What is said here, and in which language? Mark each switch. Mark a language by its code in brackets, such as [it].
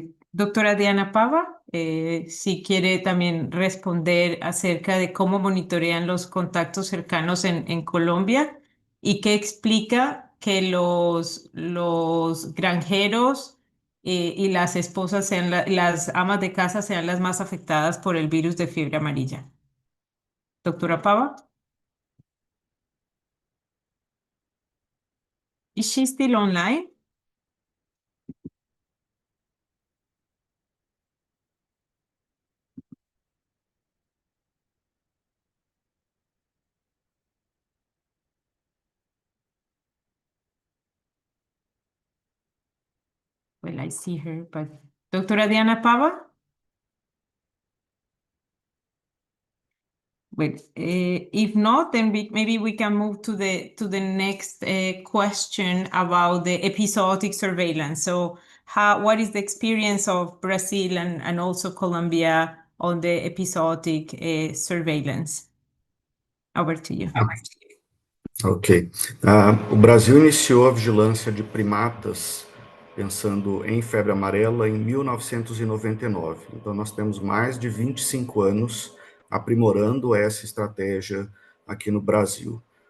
[es] Doctora Diana Pava, si quiere también responder acerca de cómo monitorean los contactos cercanos en Colombia y qué explica que los granjeros y las esposas sean las amas de casa sean las más afectadas por el virus de fiebre amarilla. [en] Doctora Pava, is she still online? Well, I see her, but Doctora Diana Pava? Well, if not, then maybe we can move to the next question about the episodic surveillance. So, what is the experience of Brazil and also Colombia on the episodic surveillance? Over to you. Ok. [pt] O Brasil iniciou a vigilância de primatas pensando em febre amarela em 1999. Então, nós temos mais de 25 anos aprimorando essa estratégia aqui no Brasil.